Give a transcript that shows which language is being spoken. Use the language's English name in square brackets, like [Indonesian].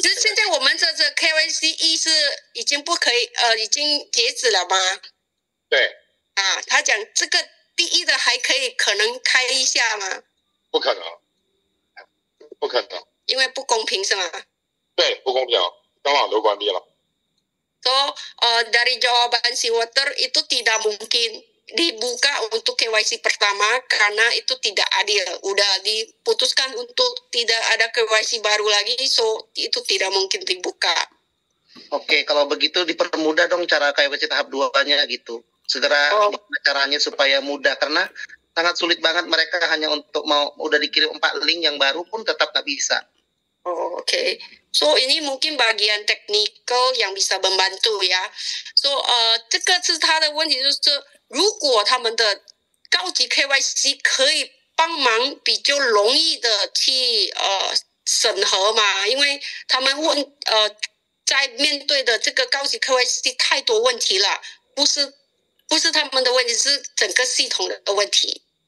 [Chinese] 就是现在我们这 KYC 1是已经不可以已经截止了吗？对。啊，他讲这个第1的还可以可能开一下吗？不可能，不可能，因为不公平是吗？对，不公平，全网都关闭了。 [Indonesian] So dari jawaban si Water itu tidak mungkin dibuka untuk KYC pertama karena itu tidak adil. Udah diputuskan untuk tidak ada KYC baru lagi, so itu tidak mungkin dibuka. Oke, kalau begitu dipermudah dong cara KYC tahap 2-nya gitu. Segera caranya supaya mudah, karena sangat sulit banget, mereka hanya untuk mau udah dikirim 4 link yang baru pun tetap nggak bisa. [English] OK. [Indonesian] So ini mungkin bagian technical yang bisa membantu ya. [Chinese] So 这个是他的问题，就是如果他们的高级 KYC 可以帮忙比较容易的去审核嘛，因为他们在面对的这个高级 KYC 太多问题了，不是他们的问题，是整个系统的问题。